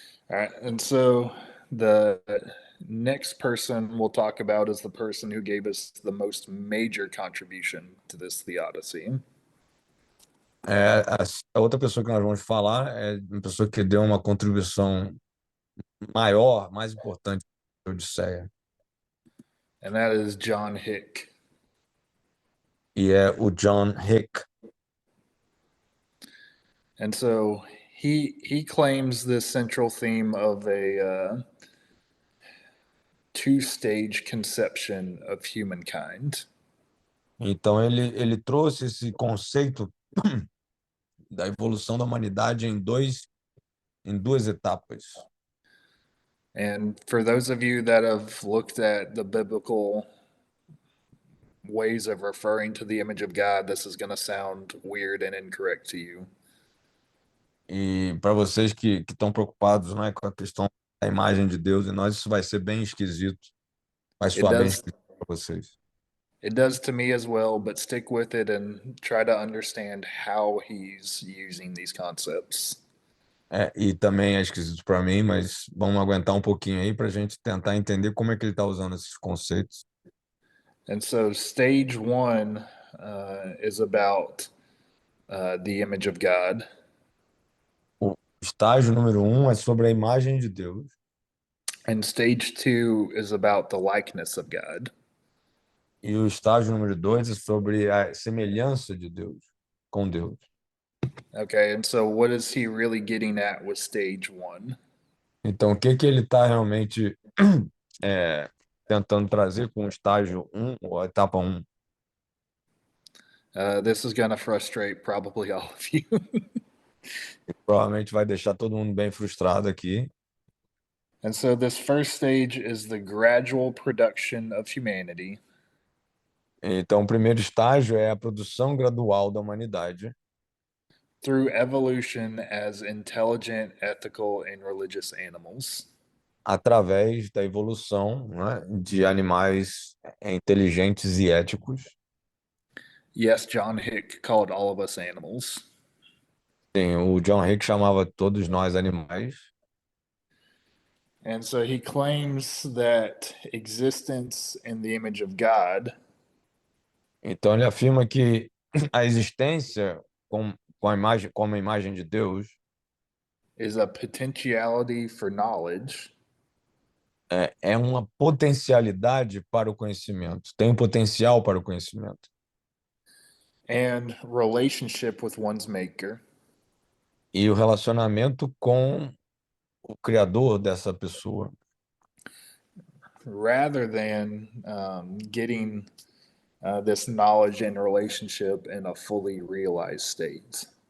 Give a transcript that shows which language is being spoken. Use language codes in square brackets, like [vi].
[en] All right, and so the next person we'll talk about is the person who gave us the most major contribution to this theodicy. [pt] A outra pessoa que nós vamos falar é uma pessoa que deu uma contribuição maior, mais importante para a Odisseia. [en] And that is John Hick. [pt] E é o John Hick. [en] And so he claims this central theme of a two-stage conception of humankind. [pt] Então ele trouxe esse conceito da evolução da humanidade em duas etapas. [en] And for those of you that have looked at the biblical ways of referring to the image of God, this is going to sound weird and incorrect to you. [pt] E para vocês que estão preocupados, né, com a questão da imagem de Deus, e nós isso vai ser bem esquisito. Vai soar bem esquisito para vocês. [en] It does to me as well, but stick with it and try to understand how he's using these concepts. [pt] E também é esquisito para mim, mas vamos aguentar um pouquinho aí para a gente tentar entender como é que ele está usando esses conceitos. [en] And so, stage one is about the image of God. [pt] O Estágio número 1 é sobre a imagem de Deus. [en] And stage 2 is about the likeness of God. [pt] E o estágio número 2 é sobre a semelhança de Deus, com Deus. [en] Okay, and so what is he really getting at with stage 1? [pt] Então, o que que ele está realmente é, tentando trazer com o estágio 1, ou a etapa 1? [en] This is going to frustrate probably all of you. [pt] Provavelmente vai deixar todo mundo bem frustrado aqui. [en] And so this first stage is the gradual production of humanity [pt] Então, o primeiro estágio é a produção gradual da humanidade [en] through evolution as intelligent, ethical, and religious animals. [pt] através da evolução, né, de animais inteligentes e éticos. [en] Yes, John Hick called all of us animals. [pt] Sim, o John Hick chamava todos nós animais. [en] And so he claims that existence in the image of God [pt] Então, ele afirma que a existência com a imagem, como a imagem de Deus [en] is a potentiality for knowledge [pt] é uma potencialidade para o conhecimento, tem um potencial para o conhecimento [en] and relationship with one's maker [pt] e o relacionamento com o criador dessa pessoa, [en] rather than getting this knowledge and relationship in a fully realized state.